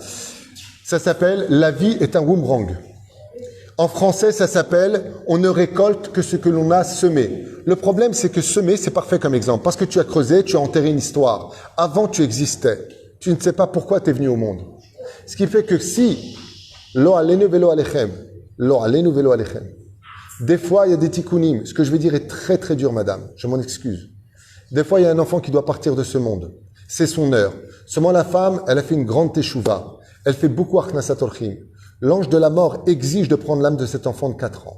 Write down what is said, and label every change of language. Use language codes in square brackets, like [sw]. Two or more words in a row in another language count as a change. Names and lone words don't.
[fr] Ça s'appelle « La vie est un boomerang ». En français, ça s'appelle « On ne récolte que ce que l'on a semé ». Le problème, c'est que semer, c'est parfait comme exemple. Parce que tu as creusé, tu as enterré une histoire. Avant, tu existais. Tu ne sais pas pourquoi tu es venu au monde. Ce qui fait que si [he] לא עלינו ולא עליכם. לא עלינו ולא עליכם. [fr] Des fois, il y a des tikkunim. Ce que je vais dire est très très dur, madame. Je m'en excuse. Des fois, il y a un enfant qui doit partir de ce monde. C'est son heure. Seulement la femme, elle a fait une grande teshuva. Elle fait beaucoup [he] הכנסת אורחים. [fr] L'ange de la mort exige de prendre l'âme de cet enfant de 4 ans.